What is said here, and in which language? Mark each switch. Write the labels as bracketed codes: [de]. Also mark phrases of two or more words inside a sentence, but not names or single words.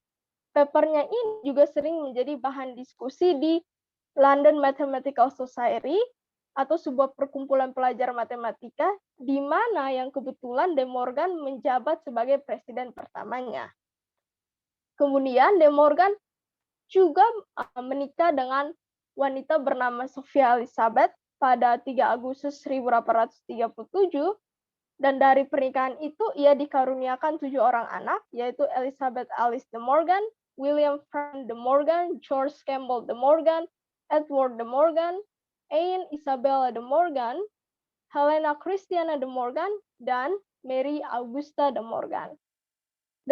[id] Papernya ini juga sering menjadi bahan diskusi di London Mathematical Society atau sebuah perkumpulan pelajar matematika, di mana yang kebetulan de Morgan menjabat sebagai presiden pertamanya. Kemudian de Morgan juga menikah dengan wanita bernama Sophia Elizabeth pada 3 Agustus 1837, dan dari pernikahan itu ia dikaruniakan 7 orang anak, yaitu Elizabeth Alice de Morgan, William Frank de Morgan, George Campbell de Morgan, Edward de Morgan, Anne Isabella de Morgan, Helena Christiana de Morgan, dan Mary Augusta de Morgan.